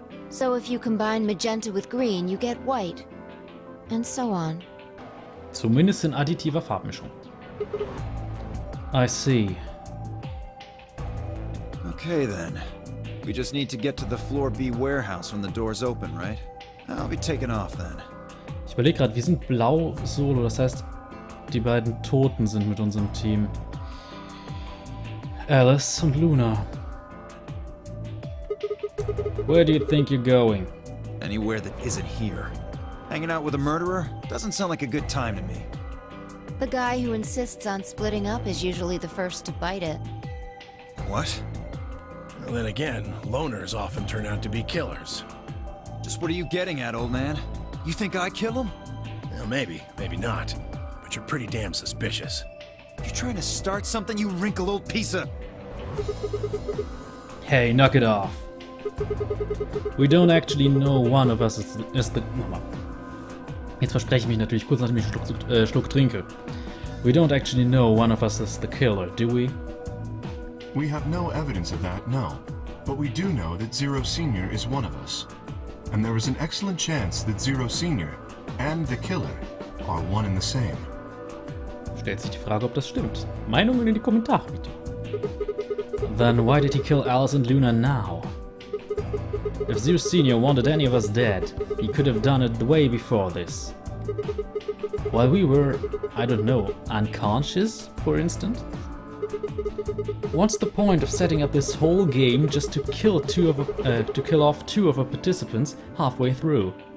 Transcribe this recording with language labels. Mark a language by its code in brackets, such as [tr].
[en] So if you combine magenta with green, you get white. And so on. [de] Zumindest in additiver Farbmischung. [en] I see. Okay then. We just need to get to the floor B warehouse when the doors open, right? I'll be taking off then. [de] Ich überlege gerade, wir sind blau solo, das heißt, die beiden Toten sind mit unserem Team. Alice und Luna. [en] Where do you think you're going? Anywhere that isn't here. Hanging out with a murderer? Doesn't sound like a good time to me. The guy who insists on splitting up is usually the first to bite it. What? Well, then again, loners often turn out to be killers. Just what are you getting at, old man? You think I kill him? Well, maybe, maybe not. But you're pretty damn suspicious. You trying to start something, you wrinkled old piece of... Hey, knock it off. We don't actually know one of us is the... [de] Jetzt verspreche ich mich natürlich kurz, nachdem ich einen Schluck trinke. [en] We don't actually know one of us is the killer, do we? We have no evidence of that, no. But we do know that Zero Senior is one of us. And there is an excellent chance that Zero Senior and the killer are one and the same. [de] Stellt sich die Frage, ob das stimmt. Meinungen in die Kommentare, bitte. [en] Then why did he kill Alice and Luna now? If Zero Senior wanted any of us dead, he could have done it way before this. While we were, I don't know, unconscious, for instance? What's the point of setting up this whole game just to kill off two of our participants halfway through?